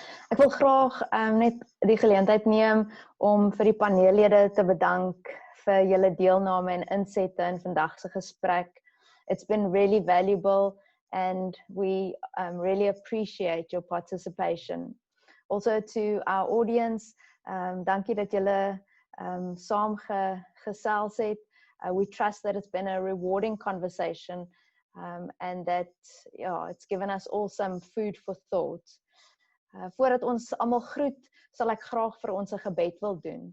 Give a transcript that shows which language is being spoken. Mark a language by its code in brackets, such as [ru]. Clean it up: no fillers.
[af] Ek wil graag net die geleentheid neem om vir die paneellede te bedank vir julle deelname en insette in vandag se gesprek. [en] It's been really valuable and we really appreciate your participation. Also to our audience, [af] dankie dat julle saam gesels het. [en] We trust that it's been a rewarding conversation and that it's given us all some food for thought. [af] Voordat ons almal groet, sal ek graag vir ons 'n gebed wil doen.